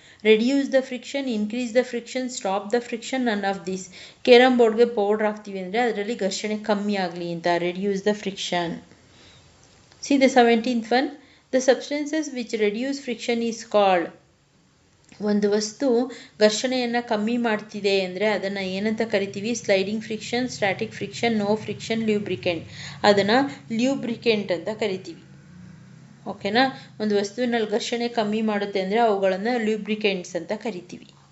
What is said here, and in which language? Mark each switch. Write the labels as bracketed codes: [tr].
[en] Reduce the friction, increase the friction, stop the friction, none of this. [kn] Carrom ಬೋರ್ಡ್ಗೆ powder ಹಾಕ್ತೀವಿ ಅಂದರೆ ಅದರಲ್ಲಿ ಘರ್ಷಣೆ ಕಮ್ಮಿ ಆಗಲಿ ಅಂತ. [en] Reduce the friction. See the 17th one. The substances which reduce friction is called. [kn] ಒಂದು ವಸ್ತು ಘರ್ಷಣೆಯನ್ನು ಕಮ್ಮಿ ಮಾಡ್ತಿದೆ ಅಂದರೆ ಅದನ್ನು ಏನಂತ ಕರಿತೀವಿ? [en] Sliding friction, static friction, no friction, lubricant. [kn] ಅದನ್ನು ಲ್ಯೂಬ್ರಿಕೆಂಟ್ ಅಂತ ಕರಿತೀವಿ. ಓಕೆನಾ? ಒಂದು ವಸ್ತುವಿನಲ್ಲಿ ಘರ್ಷಣೆ ಕಮ್ಮಿ ಮಾಡುತ್ತೆ ಅಂದರೆ ಅವುಗಳನ್ನು ಲ್ಯೂಬ್ರಿಕೆಂಟ್ಸ್ ಅಂತ ಕರಿತೀವಿ.